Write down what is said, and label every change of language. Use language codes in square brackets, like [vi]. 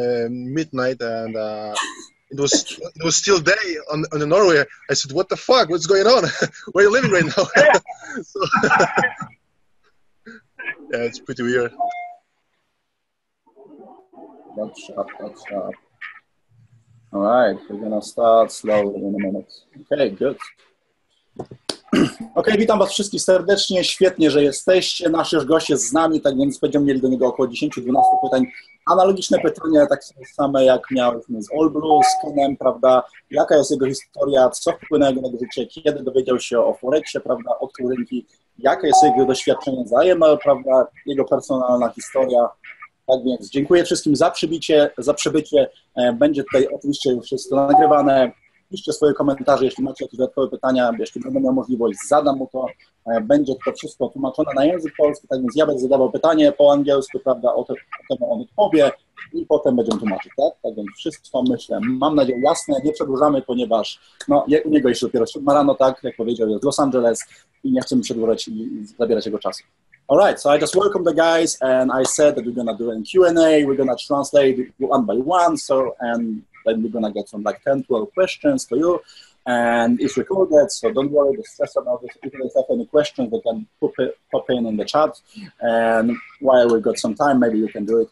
[en] Midnight, and it was still day on Norway. I said, "What the fuck? What's going on? Where are you living right now?" So, yeah, it's pretty weird. That's sharp. All right, we're gonna start slowly in a minute. Okay, good. [pl] Ok, witam Was wszystkich serdecznie, świetnie, że jesteście. Nasz już gość jest z nami, tak więc będziemy mieli do niego około 10-12 pytań. Analogiczne pytania, tak same jak mieliśmy z All Blue, z Kenem, prawda? Jaka jest jego historia, co wpłynęło na jego życie, kiedy dowiedział się o Forexie, prawda, odkrył rynki, jakie jest jego doświadczenie z IML, prawda, jego personalna historia. Tak więc dziękuję wszystkim za przybycie. Będzie tutaj oczywiście już wszystko nagrywane. Piszcie swoje komentarze, jeśli macie jakieś dodatkowe pytania, jeśli będę miał możliwość, zadam mu to. Będzie to wszystko tłumaczone na język polski, tak więc ja będę zadawał pytanie po angielsku, prawda, o tym on odpowie i potem będziemy tłumaczyć, tak? Tak więc wszystko, myślę, mam nadzieję, jasne, nie przedłużamy, ponieważ no, u niego jeszcze dopiero 7 rano, tak, jak powiedział, jest w Los Angeles i nie chcemy przedłużać i zabierać jego czasu. [en] All right, so I just welcome the guys, and I said that we're gonna do a Q&A, we're gonna translate one by one, then we're gonna get some like 10-12 questions for you, and it's recorded, so don't worry, don't stress about it. If you have any questions, you can pop in the chat, and while we've got some time, maybe you can do it.